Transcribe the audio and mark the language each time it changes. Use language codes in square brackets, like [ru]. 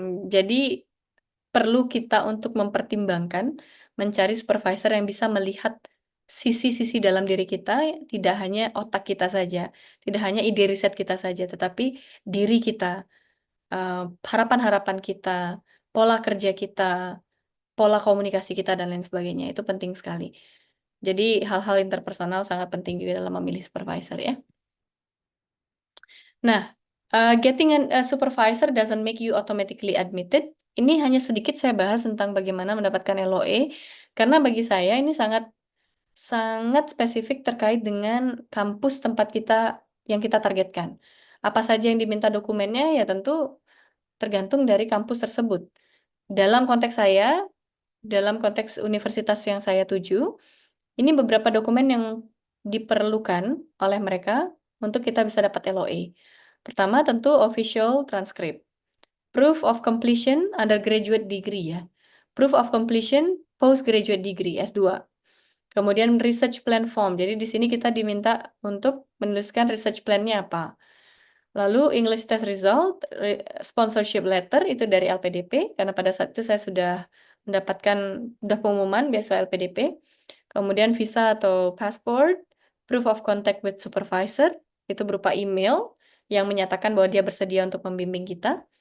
[id] Jadi perlu kita untuk mempertimbangkan, mencari supervisor yang bisa melihat sisi-sisi dalam diri kita, tidak hanya otak kita saja, tidak hanya ide riset kita saja, tetapi diri kita, harapan-harapan kita, pola kerja kita, pola komunikasi kita, dan lain sebagainya. Itu penting sekali. Jadi hal-hal interpersonal sangat penting juga dalam memilih supervisor ya. [en] Nah, getting a supervisor doesn't make you automatically admitted. [id] Ini hanya sedikit saya bahas tentang bagaimana mendapatkan LOA, karena bagi saya ini sangat sangat spesifik terkait dengan kampus tempat kita yang kita targetkan. Apa saja yang diminta dokumennya, ya tentu tergantung dari kampus tersebut. Dalam konteks saya, dalam konteks universitas yang saya tuju, ini beberapa dokumen yang diperlukan oleh mereka untuk kita bisa dapat LOA. Pertama tentu official transcript. [en] Proof of completion undergraduate degree ya. Proof of completion postgraduate degree S2. [id] Kemudian research plan form. Jadi di sini kita diminta untuk menuliskan research plan-nya apa. Lalu [en] English test result, sponsorship letter [id] itu dari LPDP karena pada saat itu saya sudah mendapatkan pengumuman beasiswa LPDP. Kemudian visa atau passport, [en] proof of contact with supervisor, [id] itu berupa email yang menyatakan bahwa dia bersedia untuk membimbing kita.